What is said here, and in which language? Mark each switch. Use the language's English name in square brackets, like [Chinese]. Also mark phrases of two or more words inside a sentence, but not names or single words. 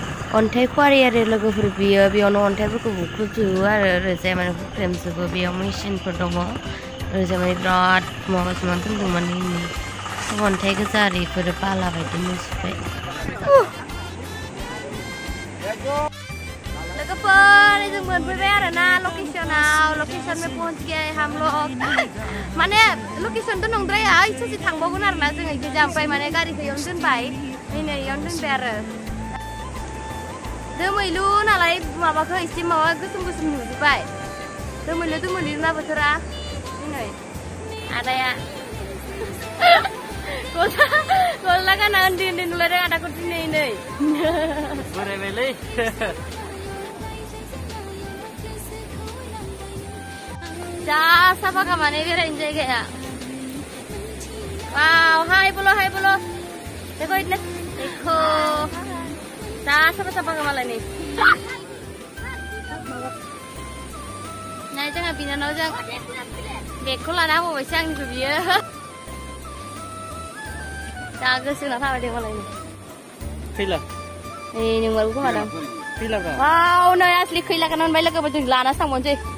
[Bodo] अन्थाइ खुवारि आरो लोगोफोर बियो बेयावनो अन्थाइफोरखौ बुख्रुबजोबो आरो ओरैजाय माने हुख्रेमजोबो बेयाव मेचिनफोर दङ ओरैजाय माने बिराद माबा मा दोनदों माने अन्थाइ गोजा आरो बेफोरो बाला बायदि नुजोब्बाय लोगोफोर जों मोनफैबाय आरोना लकेसनाव [Hindi] लोकेसन में पहुंच गए हम लोग [Bodo] माने लकेसन तो नंद्राया इसे थांबावगोन आरोना जों इजा ओमफ्राय माने गारिखौ इयावनो दोनबाय नै इयावनो दोनबाय आरो दोमैलु नालाय माबाखौ एसे माबा गोसोम गोसोम नुजोब्बाय दोमैलु ना बोथोरा नै आदाया गस्ला गाना उन्दै नुलायदों आदाखौ दिनै नै बोरायबायलै जा साफा माने बेरायनो जायगाया वाव हाय [Hindi] बोलो देखो इतने देखो [Bodo] जा साफा मालाय नै जोंहा बिनानावजों बेगखौ लाना होबावबायसो आंनिखौ बियो जा गोसो होना थाबाय दे मालाय खैला नै नोंमारगौ खोमा दां खैलाब्रा वाव नै आसलि खैलाखौनो मोनबाय लोगोफोर जों लाना थांबावनोसै